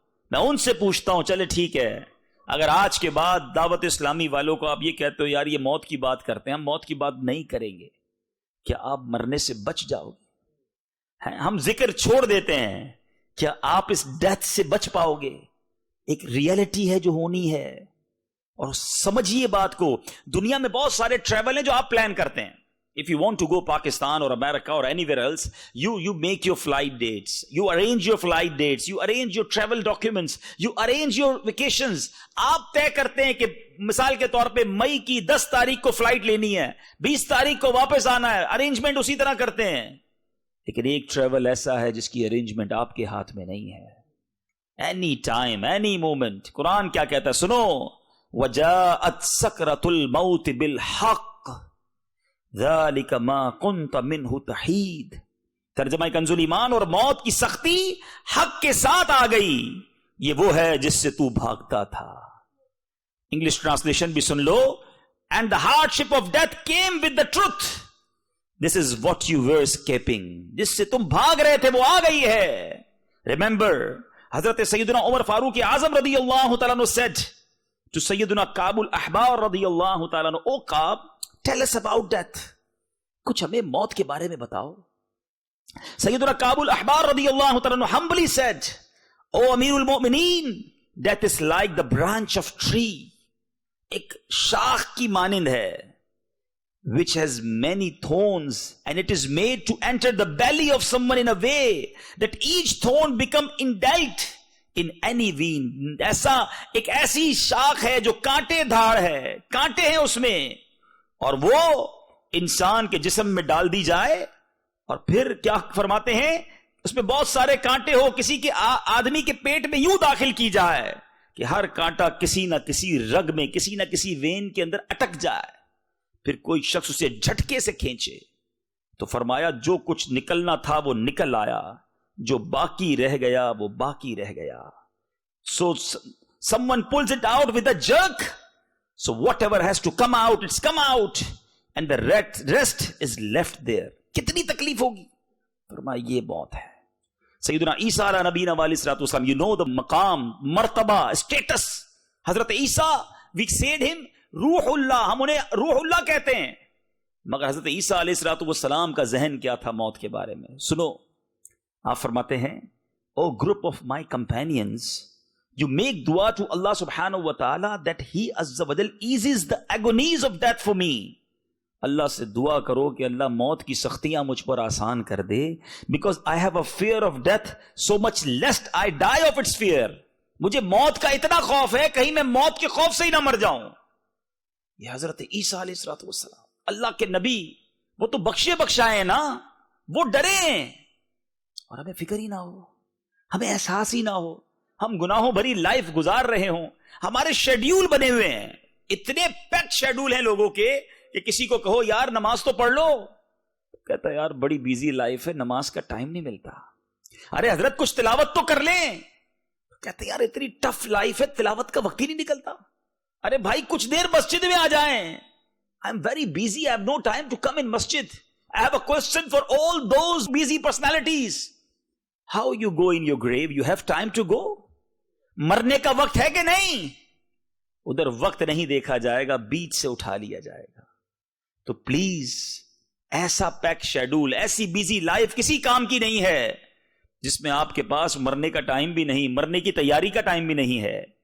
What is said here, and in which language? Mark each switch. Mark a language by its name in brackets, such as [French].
[Urdu] میں ان سے پوچھتا ہوں, چلے ٹھیک ہے, اگر آج کے بعد دعوت اسلامی والوں کو آپ یہ کہتے ہو یار یہ موت کی بات کرتے ہیں, ہم موت کی بات نہیں کریں گے, کیا آپ مرنے سے بچ جاؤ گے؟ ہم ذکر چھوڑ دیتے ہیں, کیا آپ اس ڈیتھ سے بچ پاؤ گے؟ ایک ریئلٹی ہے جو ہونی ہے, اور سمجھیے بات کو. دنیا میں بہت سارے ٹریول ہیں جو آپ پلان کرتے ہیں. [English] If you want to go Pakistan or America or anywhere else, you make your flight dates, you arrange your flight dates, you arrange your travel documents, you arrange your vacations. [Urdu] آپ طے کرتے ہیں کہ مثال کے طور پہ مئی کی 10 تاریخ کو فلائٹ لینی ہے, 20 تاریخ کو واپس آنا ہے, ارینجمنٹ اسی طرح کرتے ہیں. لیکن ایک ٹریول ایسا ہے جس کی ارینجمنٹ آپ کے ہاتھ میں نہیں ہے. [English] Any time, any moment. [Urdu] قرآن کیا کہتا ہے سنو, [Arabic] وَجَاءَتْ سَكْرَةُ الْمَوْتِ بِالْحَقِّ ذَلِكَ مَا كُنْتَ مِنْهُ تَحِيدٌ. [Urdu] ترجمہ کنز ایمان, اور موت کی سختی حق کے ساتھ آ گئی, یہ وہ ہے جس سے تو بھاگتا تھا. انگلش ٹرانسلیشن بھی سن لو, [English] and the hardship of death came with the truth. This is what you were escaping. [Urdu] جس سے تم بھاگ رہے تھے وہ آ گئی ہے. [English] Remember, [Urdu] حضرت سیدنا عمر فاروق اعظم رضی اللہ تعالیٰ عنہ [English] said to [Urdu] سیدنا کعب الاحبار رضی اللہ تعالیٰ عنہ, او کعب, [English] tell us about death. [Urdu] کچھ ہمیں موت کے بارے میں بتاؤ. سیدنا کعب الاحبار رضی اللہ تعالیٰ عنہ [English] humbly said, [Urdu] او امیر المؤمنین, [English] death is like the branch of tree. [Urdu] ایک شاخ کی مانند ہے, [English] which has many thorns, and it is made to enter the belly of someone in a way that each thorn become indelt in any vein. [Urdu] ایسا ایک ایسی شاخ ہے جو کانٹے دھاڑ ہے, کانٹے ہیں اس میں, اور وہ انسان کے جسم میں ڈال دی جائے, اور پھر کیا فرماتے ہیں, اس میں بہت سارے کانٹے ہو, کسی کے آدمی کے پیٹ میں یوں داخل کی جائے کہ ہر کانٹا کسی نہ کسی رگ میں, کسی نہ کسی وین کے اندر اٹک جائے, پھر کوئی شخص اسے جھٹکے سے کھینچے. تو فرمایا جو کچھ نکلنا تھا وہ نکل آیا, جو باقی رہ گیا وہ باقی رہ گیا. [English] So someone pulls it out with a jerk, so whatever has to come out, it's come out, and the rest is left there. [Urdu] کتنی تکلیف ہوگی. فرمایا یہ موت ہے. سیدنا عیسیٰ علیہ نبینا علیہ الصلوۃ والسلام, [English] you know the [Urdu] مقام, مرتبہ, status. حضرت عیسیٰ, [English] we said him [Urdu] روح اللہ, ہم انہیں روح اللہ کہتے ہیں, مگر حضرت عیسیٰ علیہ الصلوۃ والسلام کا ذہن کیا تھا موت کے بارے میں. سنو, آپ فرماتے ہیں, او [English] Group of my companions, you make dua to Allah subhanahu wa ta'ala that he azza wa jal eases the agonies of death for me. [Urdu] اللہ سے دعا کرو کہ اللہ موت کی سختیاں مجھ پر آسان کر دے, [English] because I have a fear of death so much lest I die of its fear. [Urdu] مجھے موت کا اتنا خوف ہے کہیں میں موت کے خوف سے ہی نہ مر جاؤں. یہ حضرت عیسیٰ علیہ الصلوۃ والسلام, اللہ کے نبی, وہ تو بخشے بخشائے نا, وہ ڈریں اور ہمیں فکر ہی نہ ہو, ہمیں احساس ہی نہ ہو, ہم گناہوں بھری لائف گزار رہے ہوں. ہمارے شیڈیول بنے ہوئے ہیں, اتنے پیکڈ شیڈیول ہیں لوگوں کے کہ کسی کو کہو یار نماز تو پڑھ لو, کہتا ہے یار بڑی بیزی لائف ہے, نماز کا ٹائم نہیں ملتا. ارے حضرت کچھ تلاوت تو کر لیں, کہتے ہیں یار اتنی ٹف لائف ہے, تلاوت کا وقت ہی نہیں نکلتا. ارے بھائی کچھ دیر مسجد میں آ جائیں. [English] I am very busy, I have no time to come in masjid. I have a question for all those busy personalities. How you go in your grave? You have time to go? [Urdu] مرنے کا وقت ہے کہ نہیں؟ ادھر وقت نہیں دیکھا جائے گا, بیچ سے اٹھا لیا جائے گا. تو پلیز ایسا پیک شیڈول, ایسی بیزی لائف کسی کام کی نہیں ہے جس میں آپ کے پاس مرنے کا ٹائم بھی نہیں, مرنے کی تیاری کا ٹائم بھی نہیں ہے.